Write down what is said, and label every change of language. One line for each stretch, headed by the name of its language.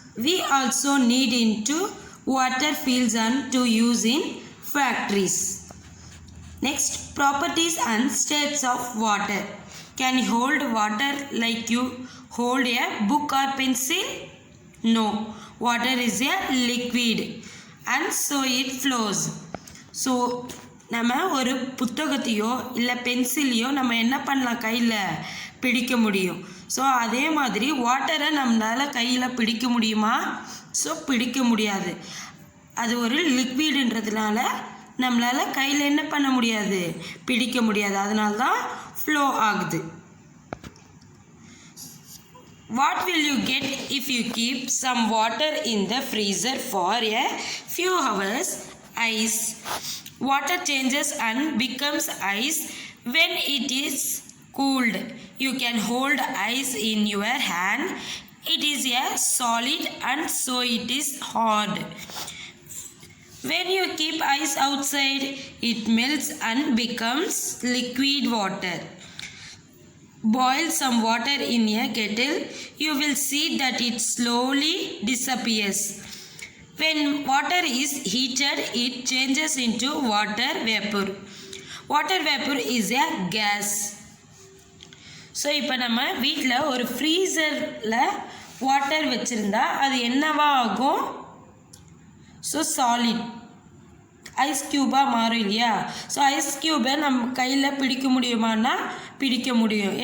English: We also need into water fields and to use in factories. Next, properties and states of water. Can you hold water like you hold a book or pencil? No. Water is a liquid and so it flows.
Tamil: So நம்ம ஒரு புத்தகத்தையோ இல்லை பென்சிலையோ நம்ம என்ன பண்ணலாம், கையில் பிடிக்க முடியும். So அதே மாதிரி வாட்டரை நம்மளால் கையில் பிடிக்க முடியுமா? ஸோ பிடிக்க முடியாது. அது ஒரு லிக்விடுன்றதுனால நம்மளால் கையில் என்ன பண்ண முடியாது, பிடிக்க முடியாது. அதனால தான் ஃப்ளோ ஆகுது.
English: What will you get if you keep some water in the freezer for a few hours? Ice. Water changes and becomes ice when it is cooled. You can hold ice in your hand. It is a solid and so it is hard. When you keep ice outside, it melts and becomes liquid water. Boil some water in a kettle. You will see that it slowly disappears. When water is heated, it changes into water vapor. Water vapor is a gas.
Tamil: So இப்போ நம்ம வீட்டில் ஒரு ஃப்ரீசரில் water வச்சுருந்தா அது என்னவா ஆகும்? So solid ice க்யூபாக மாறும் இல்லையா? ஸோ ஐஸ் க்யூபை நம்ம கையில் பிடிக்க முடியுமான்னா பிடிக்க முடியும்.